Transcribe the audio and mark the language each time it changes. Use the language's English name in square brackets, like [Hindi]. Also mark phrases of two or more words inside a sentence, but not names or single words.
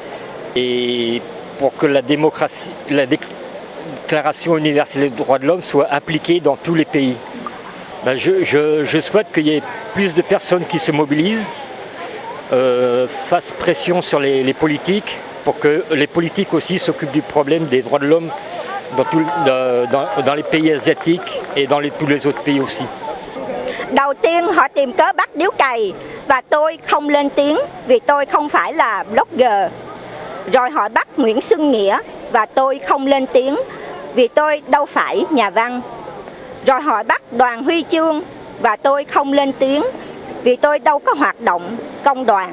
[French] Et pour que la Déclaration universelle des droits de l'homme soit appliquée dans tous les pays, je souhaite qu'il y ait plus de personnes qui se mobilisent, fassent pression sur les politiques pour que les politiques aussi s'occupent du problème des droits de l'homme dans les pays asiatiques et dans tous les autres pays aussi. [Vietnamese] Đầu tiên họ tìm cớ bắt điếu cày và tôi không lên tiếng vì tôi không phải là blogger. Rồi họ bắt Nguyễn Xuân Nghĩa và tôi không lên tiếng vì tôi đâu phải nhà văn. Rồi họ bắt Đoàn Huy Chương và tôi không lên tiếng vì tôi đâu có hoạt động công đoàn.